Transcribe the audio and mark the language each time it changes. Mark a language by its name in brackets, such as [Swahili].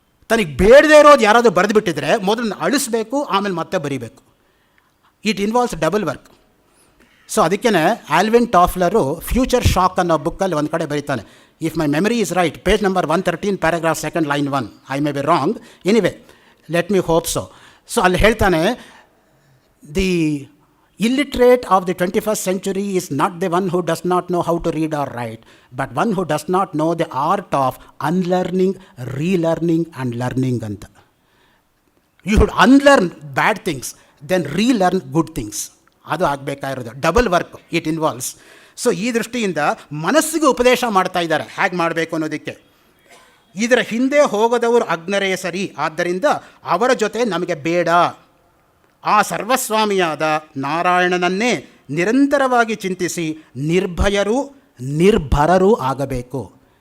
[Kannada] ತನಗೆ ಬೇಡದೇ ಇರೋದು ಯಾರಾದರೂ ಬರೆದು ಬಿಟ್ಟಿದ್ರೆ ಮೊದಲು ಅಳಿಸ್ಬೇಕು, ಆಮೇಲೆ ಮತ್ತೆ ಬರೀಬೇಕು. [English] It involves double work. [Kannada] So ಅದಕ್ಕೇ ಆಲ್ವಿನ್ ಟಾಫ್ಲರು ಫ್ಯೂಚರ್ ಶಾಕ್ ಅನ್ನೋ ಬುಕ್ಕಲ್ಲಿ ಒಂದು ಕಡೆ ಬರೀತಾನೆ, [English] If my memory is right, page number 113 paragraph 2 line 1. I may be wrong, anyway let me hope so. [Kannada] So ಅಲ್ಲಿ ಹೇಳ್ತಾನೆ, [English] the illiterate of the 21st century is not the one who does not know how to read or write, but one who does not know the art of unlearning, relearning and learning [Kannada] anta. [English] You should unlearn bad things, then relearn good things. [Kannada] ಅದು ಆಗಬೇಕಾಗಿರೋದು. [English] Double work it involves. [Kannada] So ಈ ದೃಷ್ಟಿಯಿಂದ ಮನಸ್ಸಿಗೆ ಉಪದೇಶ ಮಾಡ್ತಾ ಇದ್ದಾರೆ ಹೇಗೆ ಮಾಡಬೇಕು ಅನ್ನೋದಕ್ಕೆ. ಇದರ ಹಿಂದೆ ಹೋಗದವರು ಅಜ್ಞರೇ ಸರಿ, ಆದ್ದರಿಂದ ಅವರ ಜೊತೆ ನಮಗೆ ಬೇಡ. ಆ ಸರ್ವಸ್ವಾಮಿಯಾದ ನಾರಾಯಣನನ್ನೇ ನಿರಂತರವಾಗಿ ಚಿಂತಿಸಿ ನಿರ್ಭಯರೂ ನಿರ್ಭರರೂ ಆಗಬೇಕು.